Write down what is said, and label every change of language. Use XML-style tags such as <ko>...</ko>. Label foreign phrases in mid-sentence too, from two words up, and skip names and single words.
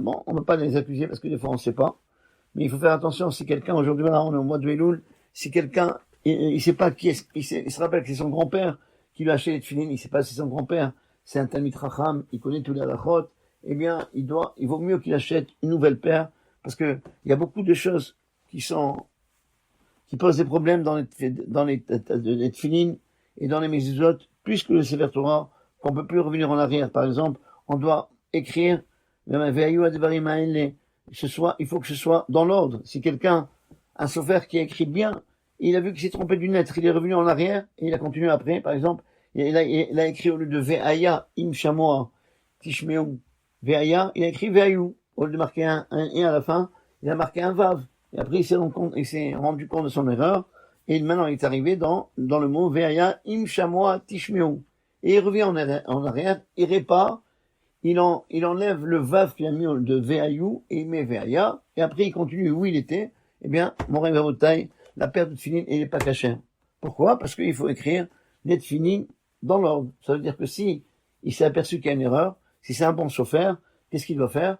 <fr>Bon, on ne peut pas les accuser parce que des fois on ne sait pas. Mais il faut faire attention, si quelqu'un, aujourd'hui, là, on est au mois de Elul, si quelqu'un, il sait pas qui est, il se rappelle que c'est son grand-père qui lui a acheté les tefilin, il sait pas si c'est son grand-père, c'est un</fr> <he>תלמיד חכם,</he> <fr>il connaît tous les halachot, eh bien, il vaut mieux qu'il achète une nouvelle paire, parce que il y a beaucoup de choses qui posent des problèmes dans les tefilin et dans les mezuzot, plus que le</fr> <he>ספר תורה,</he> <fr>qu'on peut plus revenir en arrière. Par exemple, on doit écrire, il faut que ce soit dans l'ordre. Si quelqu'un, un sofer qui a écrit bien, il a vu qu'il s'est trompé d'une lettre, il est revenu en arrière, et il a continué après, par exemple, il a écrit au lieu de</fr> <he>והיה אם שמוע תשמעו והיה,</he> <fr>il a écrit Ve'ayu. Au lieu de marquer un et à la fin, il a marqué un vav. Et après, il s'est rendu compte de son erreur, et maintenant il est arrivé dans le mot</fr> <he>והיה אם שמוע תשמעו.</he> <fr>Et il revient en arrière, il répare, il enlève le vav qu'il a mis de Ve'ayu, et il met Ve'aya, et après il continue où il était. Eh bien, mon taille, la paire de tefilin, elle n'est pas cachère. Pourquoi? Parce qu'il faut écrire les tefilin dans l'ordre. Ça veut dire que si il s'est aperçu qu'il y a une erreur, si c'est un bon chauffeur, qu'est-ce qu'il doit faire?</fr>